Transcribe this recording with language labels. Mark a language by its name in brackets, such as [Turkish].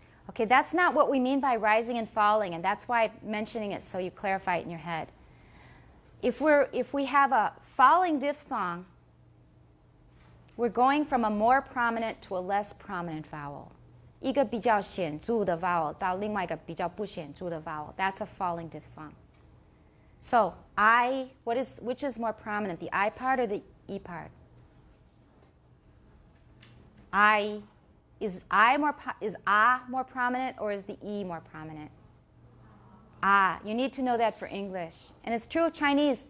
[English] Okay, that's not what we mean by rising and falling, and that's why I'm mentioning it so you clarify it in your head. If we have a falling diphthong, we're going from a more prominent to a less prominent vowel. [Chinese] 一个比较显著的 vowel 到另外一个比较不显著的 vowel. [English] That's a falling diphthong. So which is more prominent, the I part or the E part? Is ah more prominent or is the E more prominent? Ah, you need to know that for English. And it's true of Chinese.